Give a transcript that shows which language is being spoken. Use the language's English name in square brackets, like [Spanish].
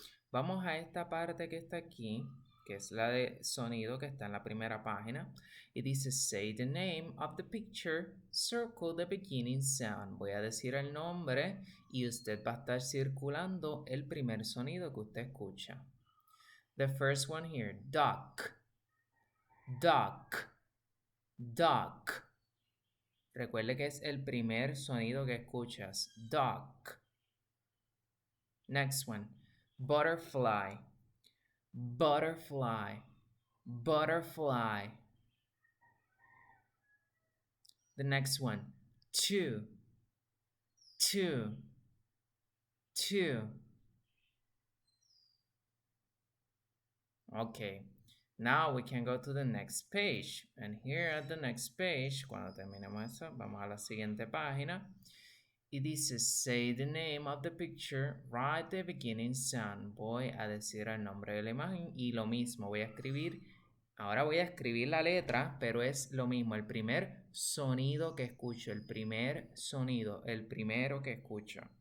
[Spanish] Vamos a esta parte que está aquí, que es la de sonido que está en la primera página. Y dice, [English] say the name of the picture, circle the beginning sound. [Spanish] Voy a decir el nombre y usted va a estar circulando el primer sonido que usted escucha. [English] The first one here, duck, duck, duck. [Spanish] Recuerde que es el primer sonido que escuchas, duck. [English] Next one, butterfly, butterfly, butterfly. The next one, two, two, two. Okay, now we can go to the next page. And here at the next page, [Spanish] cuando terminemos eso, vamos a la siguiente página. Y dice, [English] say the name of the picture, write the beginning sound. [Spanish] Voy a decir el nombre de la imagen y lo mismo, voy a escribir. Ahora voy a escribir la letra, pero es lo mismo, el primer sonido que escucho, el primer sonido, el primero que escucho.